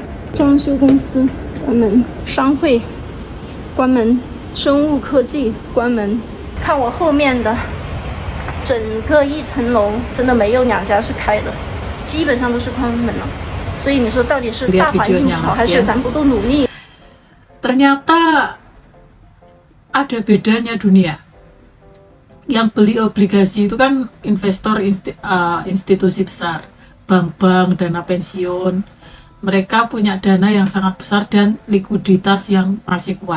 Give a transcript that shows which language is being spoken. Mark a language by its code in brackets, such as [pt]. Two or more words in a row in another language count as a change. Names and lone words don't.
[zh] 装修公司关门，商会关门，生物科技关门。看我后面的整个1层楼，真的没有2家是开的，基本上都是关门了。所以你说到底是大环境好，还是咱不够努力？ [id] Ternyata ada bedanya dunia. Yang beli obligasi itu kan investor institusi besar, bank-bank, dana pensiun. Mereka punya dana yang sangat besar dan likuiditas yang masih kuat.